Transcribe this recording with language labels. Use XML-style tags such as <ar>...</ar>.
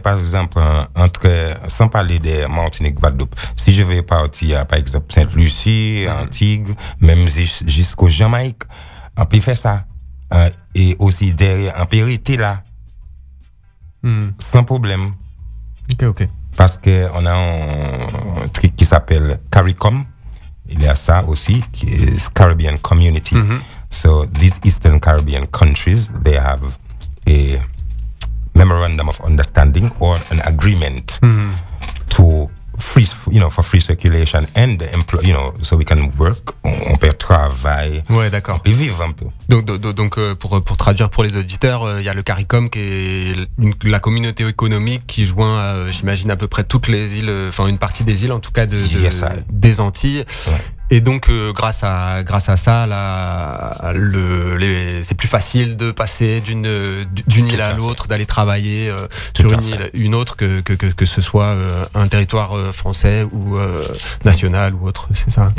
<fr>Par exemple, sans parler de Martinique, Guadeloupe, si je vais partir à, par exemple, Sainte-Lucie, Antigues, même jusqu'au Jamaïque, on peut faire ça. Et aussi derrière, on peut rester là. Sans problème. Ok. Parce qu'on a un truc qui s'appelle CARICOM. Il y a ça aussi, qui est Caribbean Community.</fr> <en>So, these Eastern Caribbean countries, they have a memorandum of understanding or an agreement to free, you know, for free circulation and employ, you know, so we can work,</en> <fr>on peut travailler, ouais, d'accord, on peut vivre un peu. Donc pour traduire pour les auditeurs, il y a le CARICOM qui est la communauté économique qui joint, j'imagine, à peu près toutes les îles, enfin une partie des îles en tout cas des Antilles. Ouais. Et donc, grâce à ça, là, c'est plus facile de passer d'une île à l'autre, d'aller travailler sur une île, une autre, que ce soit un territoire français ou national ou autre, c'est ça.</fr>